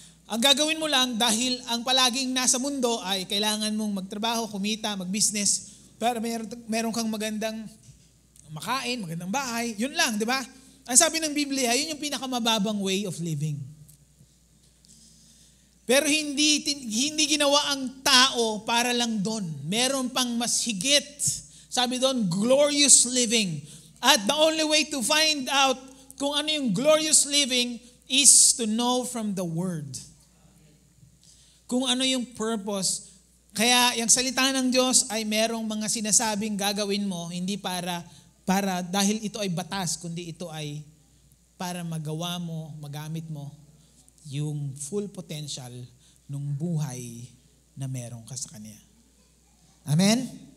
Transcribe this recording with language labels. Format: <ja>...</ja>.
<tl>Ang gagawin mo lang dahil ang palaging nasa mundo ay kailangan mong magtrabaho, kumita, mag-business, para meron kang magandang makain, magandang bahay. Yun lang, di ba? Ang sabi ng Biblia, yun yung pinakamababang way of living. Pero hindi ginawa ang tao para lang doon. Meron pang mas higit. Sabi doon, glorious living.</tl> <en>At the only way to find out</en> <tl>kung ano yung</tl> <en>glorious living is to know from the Word.</en> <tl>Kung ano yung purpose. Kaya yung salita ng Diyos ay merong mga sinasabing gagawin mo, hindi para dahil ito ay batas, kundi ito ay para magawa mo, magamit mo yung full potential ng buhay na meron ka sa Kanya. Amen?</tl>